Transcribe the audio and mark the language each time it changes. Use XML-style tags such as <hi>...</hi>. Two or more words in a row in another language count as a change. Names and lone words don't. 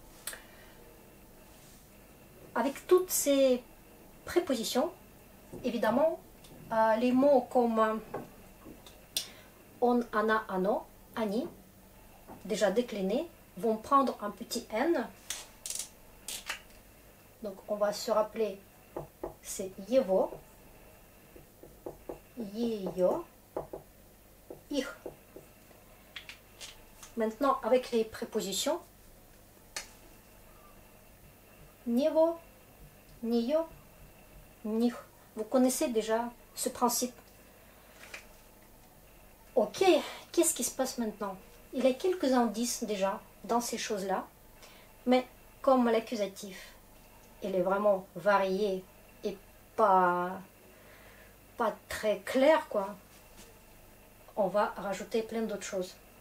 <fr>Avec toutes ces prépositions, évidemment, les mots comme</fr> <ru>он, она, оно, они,</ru> <fr>déjà déclinés, vont prendre un petit n. Donc on va se rappeler, c'est</fr> <ru>его, ее, их.</ru> <fr>Maintenant, avec les prépositions,</fr> <ru>него, нее, них.</ru> <fr>Vous connaissez déjà ce principe. Ok, qu'est-ce qui se passe maintenant? Il y a quelques indices déjà dans ces choses-là, mais comme l'accusatif, il est vraiment varié et pas très clair, quoi, on va rajouter plein d'autres choses.</fr>